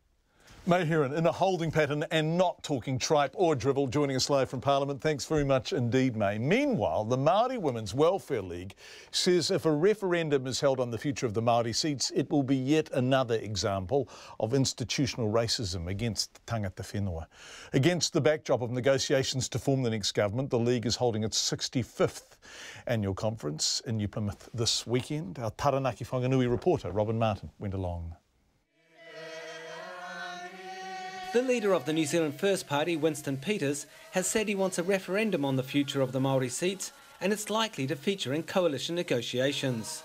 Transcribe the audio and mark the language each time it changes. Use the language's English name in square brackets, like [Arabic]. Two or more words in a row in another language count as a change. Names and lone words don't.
[English] May Heron in a holding pattern and not talking tripe or drivel, joining us live from Parliament. Thanks very much indeed, May. Meanwhile, the Maori Women's Welfare League says if a referendum is held on the future of the Maori seats, it will be yet another example of institutional racism against [Māori] tangata whenua. [English] Against the backdrop of negotiations to form the next government, the League is holding its 65th annual conference in New Plymouth this weekend. Our Taranaki Whanganui reporter, Robin Martin, went along. The leader of the New Zealand First Party, Winston Peters, has said he wants a referendum on the future of the Maori seats, and it's likely to feature in coalition negotiations.